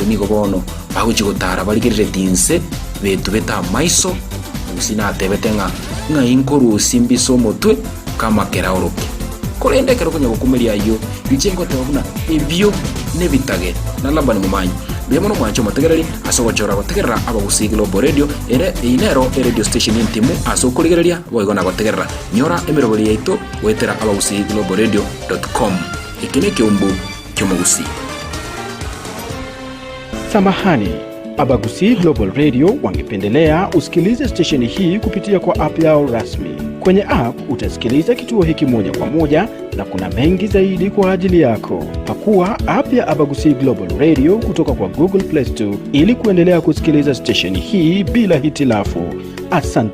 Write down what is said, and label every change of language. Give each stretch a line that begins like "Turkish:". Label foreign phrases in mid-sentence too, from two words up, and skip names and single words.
Gusii: nigo bono baguchigotara barigirire tinse betu beta maiso usina tebetenga nga inkuru simbiso motwe kama keraoroke kolende kero kunya gukumeria yo bichengo tebuna ebyo nebitage na labani mumanyi bemono mwancho mategereri asogochora bategerera abagusi Global Radio ere inero
English: radio station
Gusii: intimu asokurigereria boigona bategerera nyora emirobori yaito wetera abagusi globalradio.com ikine kiumbu kyomugusi.
Swahili: Samahani, Abagusi Global Radio wangependelea usikilize station hii kupitia kwa app yao rasmi. Kwenye app utasikiliza kituo hiki moja kwa moja na kuna mengi zaidi kwa ajili yako. Pakua app ya Abagusi Global Radio kutoka kwa Google Play Store ili kuendelea kusikiliza station hii bila hitilafu.